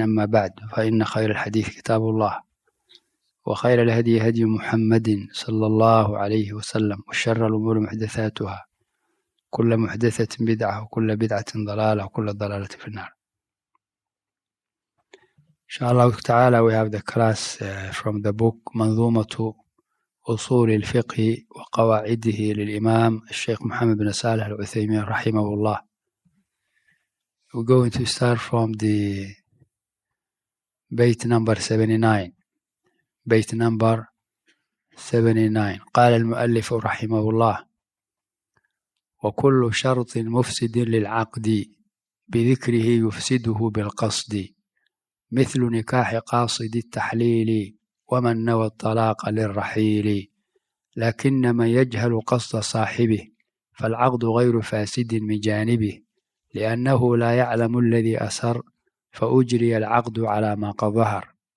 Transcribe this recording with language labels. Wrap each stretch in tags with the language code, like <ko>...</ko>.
<ar>أما بعد، فإن خير الحديث كتاب الله، وخير الهدي هدي محمد صلى الله عليه وسلم، وشر الأمور محدثاتها، كل محدثة بدعة وكل بدعة ضلالة وكل ضلالة في النار. Inshallah ta'ala,</ar> <en>we have the class from the book</en> <ar>منظومة أصول الفقه وقواعده للإمام الشيخ محمد بن صالح العثيمين رحمه الله.</ar> <en>We're going to start from the بيت number 79. بيت number 79.</en> <ar>قال المؤلف رحمه الله: وكل شرط مفسد للعقد بذكره يفسده بالقصد، مثل نكاح قاصد التحليل ومن نوى الطلاق للرحيل، لكن من يجهل قصد صاحبه فالعقد غير فاسد من جانبه، لأنه لا يعلم الذي أسر فأجري العقد على ما قد ظهر.</ar>